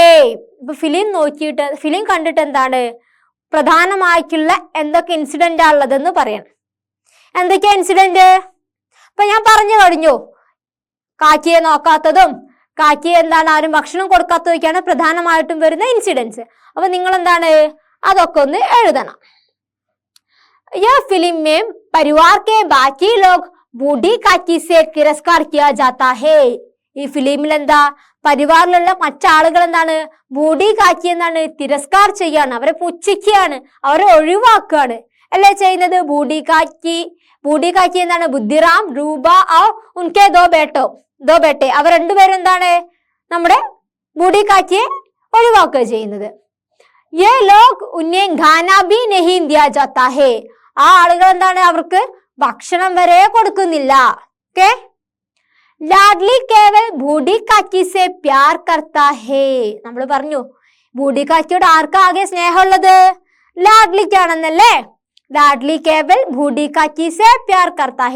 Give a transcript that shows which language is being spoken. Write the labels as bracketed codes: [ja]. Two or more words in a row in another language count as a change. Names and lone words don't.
[ml] ഇപ്പൊ ഫിലിം നോക്കിയിട്ട്, ഫിലിം കണ്ടിട്ട് എന്താണ്, പ്രധാനമായിട്ടുള്ള എന്തൊക്കെ ഇൻസിഡന്റ് ആ ഉള്ളതെന്ന് പറയണം. എന്തൊക്കെയാ ഇൻസിഡന്റ്? ഇപ്പൊ ഞാൻ പറഞ്ഞു കഴിഞ്ഞു, കാക്കിയെ നോക്കാത്തതും കാക്കിയെ എന്താണ് ആരും ഭക്ഷണം കൊടുക്കാത്തതൊക്കെയാണ് പ്രധാനമായിട്ടും വരുന്ന ഇൻസിഡൻസ്. അപ്പൊ നിങ്ങൾ എന്താണ് അതൊക്കെ ഒന്ന് എഴുതണം. [hi] यह फ़िल्म में परिवार के बाकी लोग बूढ़ी काकी से तिरस्कार किया जाता है. [ml] ഈ ഫിലിമിൽ എന്താ, പരിവാറിലുള്ള മറ്റാളുകൾ എന്താണ്, ബൂഢി കാക്കി എന്താണ് തിരസ്കാർ ചെയ്യാണ്, അവരെ പുച്ഛിക്കുകയാണ്, അവരെ ഒഴിവാക്കുകയാണ് അല്ലേ ചെയ്യുന്നത്. ബൂഢി കാക്കി എന്താണ്, ബുദ്ധിറാം, രൂപ [hi] और उनके दो बेटे [ml] അവർ രണ്ടുപേരും എന്താണ് നമ്മുടെ ബൂഢി കാക്കിയെ ഒഴിവാക്കുക ചെയ്യുന്നത്. [hi] ये लोग उन्हें खाना भी नहीं दिया जाता है. [ml] ആ ആളുകൾ എന്താണ്, അവർക്ക് ഭക്ഷണം വരെ കൊടുക്കുന്നില്ല. [hi] ओके, लाडली केवल बूढ़ी काकी से प्यार करता है. [ml] നമ്മൾ പറഞ്ഞു ബൂഢി കാക്കിയോട് ആർക്കാ ആകെ സ്നേഹമുള്ളത്, ലാഡ്ലിക്കാണെന്നല്ലേ. [hi] लाडली केवल बूढ़ी काकी से प्यार करता है.